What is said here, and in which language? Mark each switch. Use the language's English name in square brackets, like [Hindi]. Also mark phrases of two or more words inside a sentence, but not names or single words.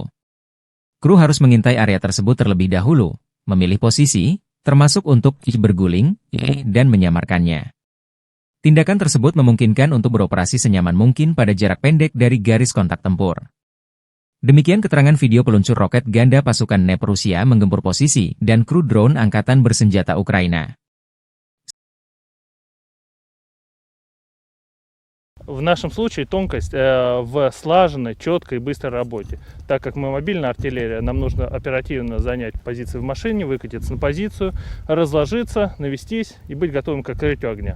[Indonesian] Kru harus mengintai area tersebut terlebih dahulu, memilih posisi, termasuk untuk berguling, dan menyamarkannya. Tindakan tersebut memungkinkan untuk beroperasi senyaman mungkin pada jarak pendek dari garis kontak tempur. Demikian keterangan video peluncur roket ganda pasukan Dnepr Rusia menggempur posisi dan kru drone angkatan bersenjata Ukraina. [Russian] В нашем случае тонкость в слаженной, четкой и быстрой работе. Так как мы мобильная артиллерия, нам нужно оперативно занять позиции в машине, выкатиться на позицию, разложиться, навестись и быть готовым к открытию огня.